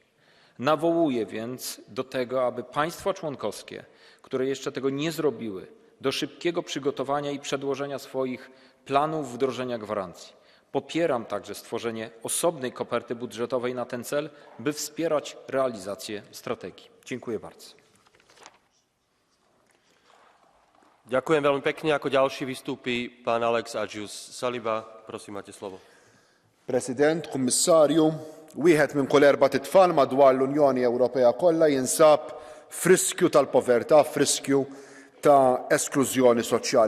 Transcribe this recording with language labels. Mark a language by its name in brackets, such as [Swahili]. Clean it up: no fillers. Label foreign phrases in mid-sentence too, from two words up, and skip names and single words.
[Polish] Nawołuję więc do tego, aby państwa członkowskie, które jeszcze tego nie zrobiły, do szybkiego przygotowania i przedłożenia swoich planów wdrożenia gwarancji. Popieram także stworzenie osobnej koperty budżetowej na ten cel, by wspierać realizację strategii. Dziękuję bardzo. [Slovak] Ďakujem veľmi pekne. Ako ďalší vystúpi pán Alex Agius-Saliba. Prosím, máte slovo. [Maltese] President, Kummissarju, wieħed minn kull 4 tfal madwar l-Unjoni Ewropea kollha jinsab f'riskju tal-povertà, f'riskju ta' esklużjoni soċjali.